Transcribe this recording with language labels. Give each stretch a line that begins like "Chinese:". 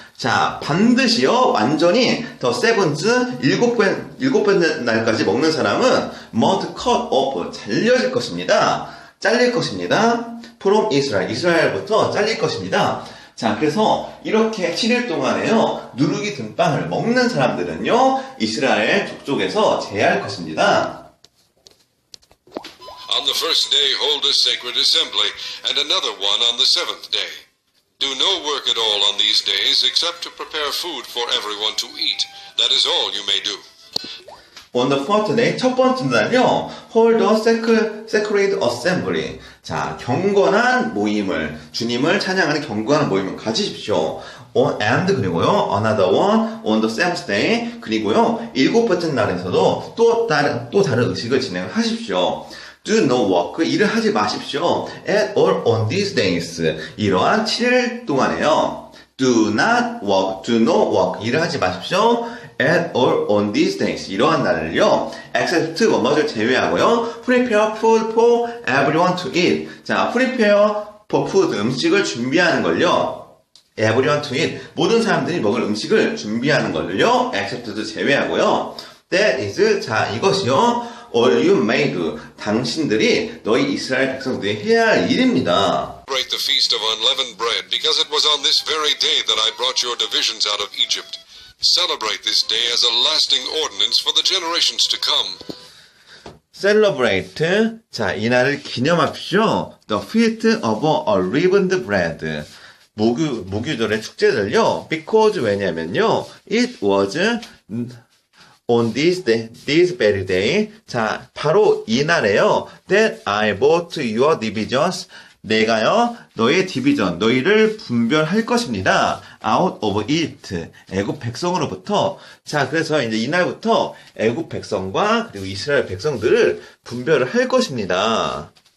Korean: 자, 반드시요, 완전히 the seventh, 일곱 번째 날까지 먹는 사람은
English: must cut off,
Korean: 잘려질 것입니다. 잘릴 것입니다.
English: from Israel,
Korean: 이스라엘부터 잘릴 것입니다. 자, 그래서 이렇게 7일 동안에요, 누룩이 든 빵을 먹는 사람들은요, 이스라엘 족속에서 제할 것입니다.
English: On the first day hold a sacred assembly, and another one on the 7th day. Do no work at all on these days except to prepare food for everyone to eat. That is all you may do. On the fourth day,
Korean: 첫 번째 날요,
English: hold a sacred assembly.
Korean: 자, 경건한 모임을, 주님을 찬양하는 경건한 모임을 가지십시오.
English: And
Korean: 그리고요,
English: another one on the seventh day.
Korean: 그리고요, 일곱 번째 날에서도 또 다른 의식을 진행하십시오.
English: Do no work,
Korean: 일을 하지 마십시오.
English: At all on these days.
Korean: 이러한 7일 동안에요.
English: Do not work, do no work,
Korean: 일을 하지 마십시오.
English: At all on these days.
Korean: 이러한 날을요,
English: except
Korean: 뭐뭐를 제외하고요,
English: prepare food for everyone to eat.
Korean: 자,
English: prepare for food,
Korean: 음식을 준비하는 걸요,
English: everyone to eat,
Korean: 모든 사람들이 먹을 음식을 준비하는 걸요, except도 제외하고요. That is, 자, 이것이요,
English: all you may do,
Korean: 당신들이 너희 이스라엘 백성들이 해야 할 일입니다.
English: Celebrate the feast of unleavened bread, because it was on this very day that I brought your divisions out of Egypt. Celebrate this day as a lasting ordinance for the generations to come.
Korean: Celebrate, 자, 이 날을 기념합시오.
English: The feast of unleavened bread.
Korean: 무교절의 축제들요.
English: Because
Korean: 왜냐면요,
English: it was on this very day.
Korean: 자, 바로 이 날에요,
English: that I bought your divisions
Korean: 내가요, 너의 디비전, 너희를 분별할 것입니다.
English: out of Egypt,
Korean: 애굽 백성으로부터. 자, 그래서 이제 이날부터 애굽 백성과 그리고 이스라엘 백성들을 분별을 할 것입니다.